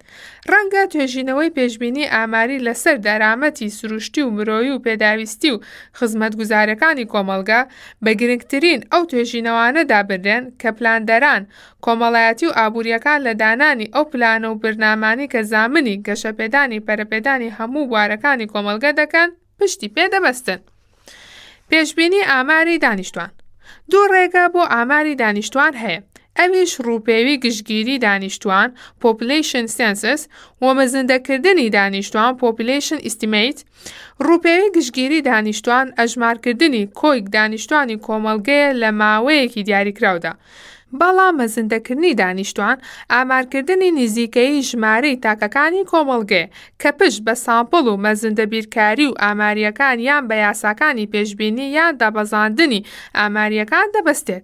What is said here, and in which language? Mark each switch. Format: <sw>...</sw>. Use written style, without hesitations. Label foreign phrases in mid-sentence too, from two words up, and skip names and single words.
<ckb>ڕەنگە توێژینەوەی پێشبینی ئاماری لەسەر دەرامەتی سروشتی و مرۆیی و پێداویستی و خزمەتگوزاریەکانی کۆمەڵگە بە گرنگترین ئەو توێژینەوانەدا بردێن کە پلاندەران کۆمەڵایەتی و ئابووریەکان لە دانانی ئەو پلانە و برنامانی کە زامنی گەشەپێدانی پەرەپێدانی هەموو بوارەکانی کۆمەڵگە دەکەن پشتی پێدەبەستن. پێشبینی ئاماری دانیشتوان. دوو ڕێگە بۆ ئاماری دانیشتوان هەیە. ئەویش ڕووپێوی گشتگیری دانیشتوان</ckb> <en>population census</en> <ckb>و مەزندەکردنی دانیشتوان</ckb> <en>population estimate.</en> <ckb>ڕووپێوی گشتگیری دانیشتوان ئەژمارکردنی کۆیک دانیشتوانی کۆمەڵگەیە لە ماوەیەکی دیاریکراودا. بەڵام مەزندەکردنی دانیشتوان ئامارکردنی نزیکەی ژمارەی تاکەکانی کۆمەڵگێ کە پشت بە سامپڵ و مەزندە بیرکاری و ئاماریەکان یان بە یاساکانی پێشبینی یان دابەزاندنی ئاماریەکان دەبەستێت.</ckb>